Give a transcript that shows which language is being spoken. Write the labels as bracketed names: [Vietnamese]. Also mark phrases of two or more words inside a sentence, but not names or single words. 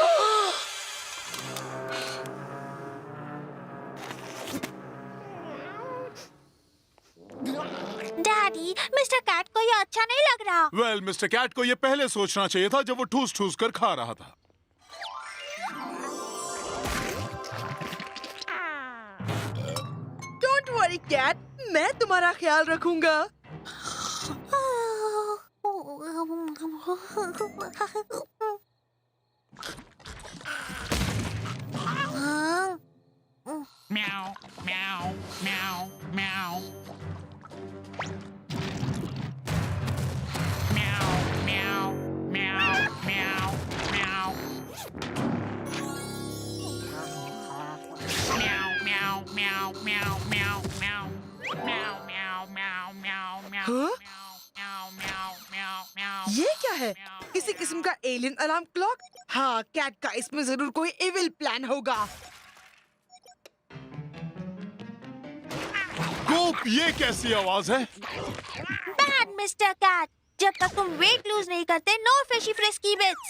[Hindi] डैडी, मिस्टर कैट को ये अच्छा नहीं लग रहा। वेल, मिस्टर कैट को ये पहले सोचना चाहिए था जब वो ठूस ठूस कर खा रहा था। [English] Don't worry [Hindi] कैट, मैं तुम्हारा ख्याल रखूंगा। Meow, meow, meow, meow. Meow, meow, meow, meow, meow. Meow, meow, meow, meow, meow, meow. Meow, meow, meow, meow, meow. Huh? Meow, meow, meow, meow. ये क्या है? किसी किस्म का [English] alien alarm clock? [Hindi] हाँ, कैट का इसमें जरूर कोई [English] evil plan [Hindi] होगा। कोप, ये कैसी आवाज है? [English] Bad Mister Cat, [Hindi] जब तक तुम [English] weight lose [Hindi] नहीं करते, [English] no freshy fresky bits.